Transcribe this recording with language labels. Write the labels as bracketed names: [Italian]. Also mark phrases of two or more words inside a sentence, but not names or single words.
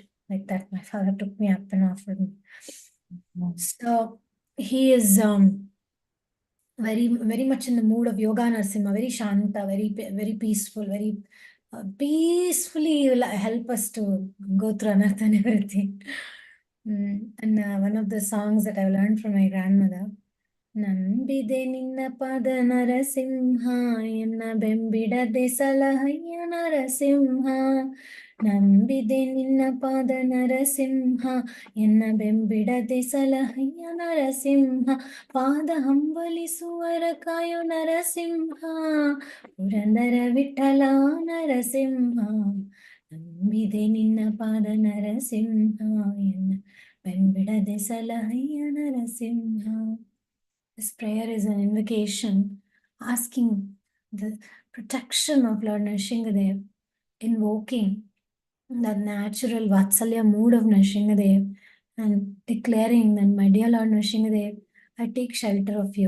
[English] Like that, my father took me up and offered me. So he is very much in the mood of Yoga Narsimha, very Shanta, very peaceful, very peacefully will help us to go through anartha and everything. And one of the songs that I learned from my grandmother, [Kannada] ನಂಬಿದೆ ನಿನ್ನ ಪದ ನರಸಿಂಹ ಎನ್ನ ಬೆಂಬಿಡದೆ ಸಲಹಯ್ಯ ನರಸಿಂಹ ನಂಬಿದೆ ನಿನ್ನ ಪದ ನರಸಿಂಹ ಎನ್ನ ಬೆಂಬಿಡದೆ ಸಲಹಯ್ಯ ನರಸಿಂಹ ಪಾದ ಹಂಬಲಿಸುವರ ಕಾಯು ನರಸಿಂಹ ಪುರಂದರ ವಿಠಲ ನರಸಿಂಹ ನಂಬಿದೆ ನಿನ್ನ ಪಾದ ನರಸಿಂಹ ಎನ್ನ ಬೆಂಬಿಡದೆ ಸಲಹಯ್ಯ ನರಸಿಂಹ. [English] This prayer is an invocation asking the protection of Lord Nrsimhadev, invoking the natural Vatsalya mood of Nrsimhadev and declaring that, my dear Lord Nrsimhadev, I take shelter of you.